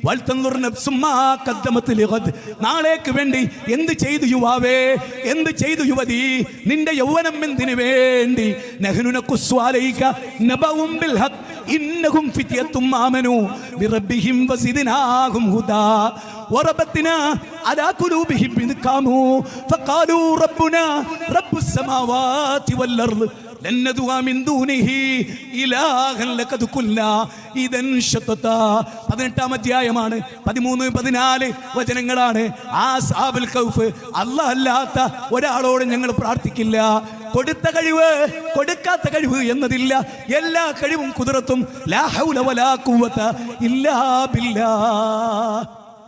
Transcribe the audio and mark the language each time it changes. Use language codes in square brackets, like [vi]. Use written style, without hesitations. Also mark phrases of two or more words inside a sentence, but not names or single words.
[ml] നാളേക്ക് വേണ്ടി എന്ത് ചെയ്തു യുവാവേ, എന്ത് ചെയ്തു യുവതി? നിന്റെ യൗവനം എന്തിനു വേണ്ടി? [ar] نحن نقص عليك نبأهم بالحق إنهم فتية آمنوا بربهم وزدناهم هدى وربطنا على قلوبهم إذ قاموا فقالوا ربنا رب السماوات والأرض لن ندعو من دونه إلها لقد قلنا إذا شططا. [ml] 18 അധ്യായമാണ്, 13-14 വചനങ്ങളാണ്. ആ അസ്ഹാബുൽ കൗഫ്, അല്ലാഹ് അല്ലാത്ത ഒരാളോട് ഞങ്ങൾ പ്രാർത്ഥിക്കില്ല. കൊടുത്ത കഴിവ് കൊടുക്കാത്ത കഴിവ് എന്നതില്ല, എല്ലാ കഴിവും കുദറത്തും [ar] لا حول ولا قوة إلا بالله.